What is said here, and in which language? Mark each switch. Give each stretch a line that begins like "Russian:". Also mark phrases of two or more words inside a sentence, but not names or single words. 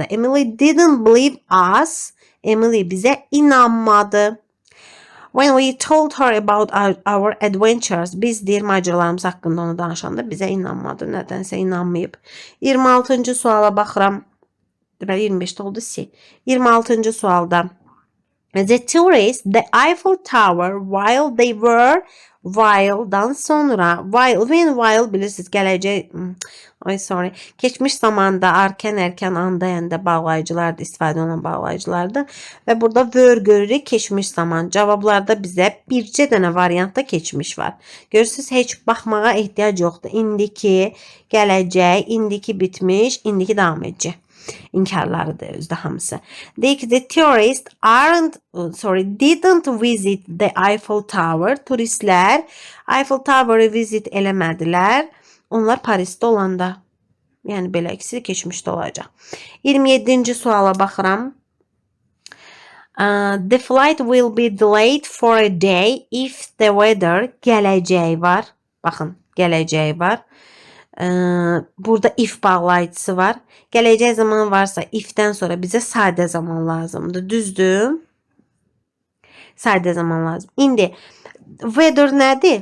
English: Emily didn't believe us.
Azerbaijani: Emily bizə inanmadı.
English: When we told her about our adventures,
Azerbaijani: biz deyir macəralarımız haqqında onu danışanda bizə inanmadı, nədənsə inanmayıb. 26-cı suala baxıram. Deməli 25-də oldu C. 26-cı sualda.
English: The tourists, the Eiffel Tower, while they were,
Azerbaijani: while'dan sonra, while bilirsiniz gələcək, keçmiş zamanda erkən anda bağlayıcılardır, istifadə olunan bağlayıcılardır və burada were görürük keçmiş zaman. Cavablarda bizə bircə dənə variantda keçmiş var. Görürsünüz, heç baxmağa ehtiyac yoxdur. İndiki, gələcək, indiki bitmiş, indiki davam edici. İnkarlarıdır özdə hamısı. Deyək ki,
English: the tourists didn't visit the Eiffel Tower.
Azerbaijani: Turistlər Eiffel Tower'ı visit eləmədilər. Onlar Parisdə olanda. Yəni belə ikisi keçmişdə olacaq. 27-ci suala baxıram.
English: The flight will be delayed for a day if the weather,
Azerbaijani: gələcək var. Baxın, gələcək var. Burada if bağlayıcısı var. Gələcək zaman varsa ifdən sonra bizə sadə zaman lazımdır. Düzdür? Sadə zaman lazım. İndi weather nədir?